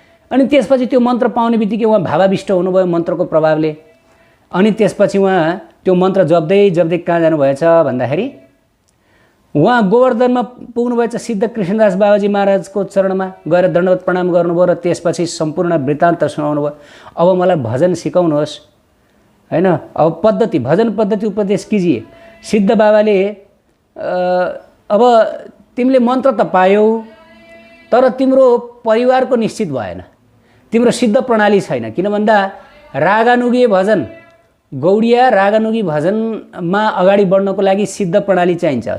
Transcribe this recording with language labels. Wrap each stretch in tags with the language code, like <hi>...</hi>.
<ne>अनि त्यसपछि त्यो मन्त्र पाउने बित्तिकै उहाँ भावाविष्ट हुनुभयो मन्त्रको प्रभावले। अनि त्यसपछि उहाँ त्यो मन्त्र जप्दै जप्दै कहाँ जानुभएछ भन्दाखेरि उहाँ गोवर्धनमा पुग्नुभएछ सिद्ध कृष्णदास बाबाजी महाराजको चरणमा गएर दण्डवत प्रणाम गर्नुभयो र त्यसपछि सम्पूर्ण वृत्तान्त सुनाउनु भयो। अब मलाई भजन सिकाउनुहोस्, हैन?</ne> <hi>अब पद्धति, भजन पद्धति उपदेश कीजिए।</hi> <ne>सिद्ध बाबाले अब तिमीले मन्त्र त पायौ, तर तिम्रो परिवारको निश्चित भएन, तिम्रो सिद्ध प्रणाली छैन। किन भन्दा रागानुगी भजन, गौडिया रागानुगी भजनमा अगाडि बढ्नको लागि सिद्ध प्रणाली चाहिन्छ।</ne>